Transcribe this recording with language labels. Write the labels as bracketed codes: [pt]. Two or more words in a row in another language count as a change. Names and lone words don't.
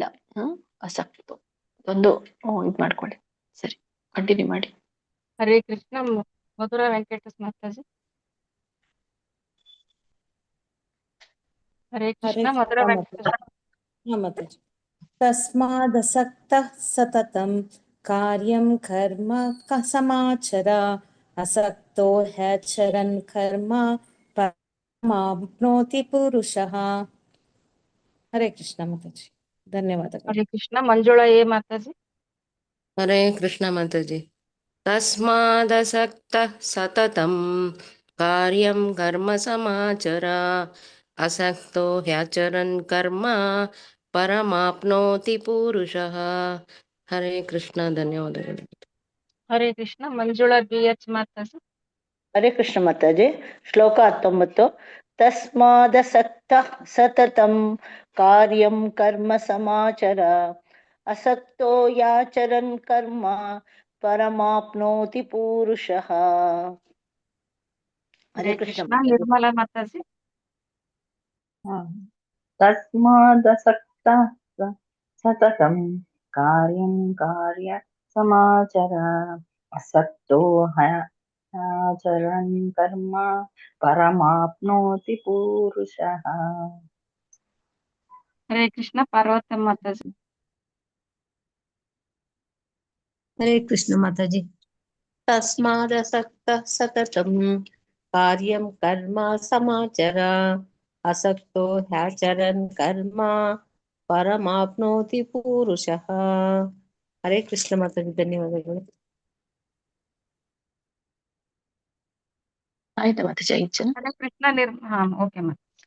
[kn] ಅಸಕ್ತೋ ಒಂದು ಇದ್ ಮಾಡ್ಕೊಳ್ಳಿ. ಸರಿ, ಕಂಟಿನ್ಯೂ ಮಾಡಿ. [sa] ಹರೇ ಕೃಷ್ಣ. ಮಧುರ ವೆಂಕಟೇಶ್ ಮಾತಾಜಿ. ಹರೇ ಕೃಷ್ಣ. ಮಧುರ ವೆಂಕಟೇಶ್ ಮಾತಾಜಿ. ತಸ್ಮಾದಸಕ್ತಃ ಸತತಂ ಕಾರ್ಯಂ ಕರ್ಮ ಸಮಾಚರ ಅಸಕ್ತೋ ಹ್ಯಾಚರನ್ ಕರ್ಮ ಪರಮಾಪ್ನೋತಿ ಪುರುಷಃ. ಹರೇ ಕೃಷ್ಣ ಮಾತಾಜಿ. ಧನ್ಯವಾದಗಳು. ಹರೇ ಕೃಷ್ಣ. ಮಂಜುಳಾ ಎ ಮಾತಾಜಿ. ಹರೇ ಕೃಷ್ಣ ಮಾತಾಜಿ. ತಸ್ಮಾದಸಕ್ತಃ ಸತತಂ ಕಾರ್ಯಂ ಕರ್ಮ ಸಮಾಚರ ಅಸಕ್ತೋ ಹ್ಯಾಚರನ್ ಕರ್ಮ ಪರಮಾಪ್ನೋತಿ ಪುರುಷಃ. ಹರೇ ಕೃಷ್ಣ. ಧನ್ಯವಾದಗಳು. ಹರೇ ಕೃಷ್ಣ. ಮಂಜುಳಾ ಬಿ ಎಚ್ ಮಾತಾಜಿ. ಹರೇ ಕೃಷ್ಣ ಮಾತಾಜಿ. ಶ್ಲೋಕ 19. ತಸ್ಮಾದಸಕ್ತಃ ಸತತಂ ಕಾರ್ಯಂ ಕರ್ಮ ಸಮಾಚರ ಅಸಕ್ತೋ ಯಾಚರನ್ ಕರ್ಮ ಪರಮಾಪ್ನೋತಿ ಪುರುಷಃ. ಹರೇ ಕೃಷ್ಣ. ನಿರ್ಮಲಾ ಮಾತಾಜಿ. ತಸ್ಮಾದಸಕ್ತಃ ಸತತಂ ಕಾರ್ಯಂ ಕಾರ್ಯ ಸಮಾಚರ ಅಸಕ್ತೋ ಹ್ಯಾಚರನ್ ಕರ್ಮ ಪರಮಾಪ್ನೋತಿ ಪುರುಷಃ. ಹರೇ ಕೃಷ್ಣ. ಪಾರ್ವತಮ್ಮ ಮಾತಾಜಿ. ಹರೇ ಕೃಷ್ಣ ಮಾತಾಜಿ. ತಸ್ಮಾದಸಕ್ತಃ ಸತತಂ ಕಾರ್ಯಂ ಕರ್ಮ ಸಮಾಚರ ಅಸಕ್ತೋ ಹ್ಯಾಚರನ್ ಕರ್ಮ ಪರಮಾಪ್ನೋತಿ ಪುರುಷಃ. ಹರೇ ಕೃಷ್ಣ ಮಾತಾಜಿ. ಧನ್ಯವಾದಗಳು. [kn] ಆಯ್ತಾ ಮಾತಾಜಿ? ಆಯ್ತು. [sa] ಹರೇ ಕೃಷ್ಣ. ಓಕೆ ಮಾ.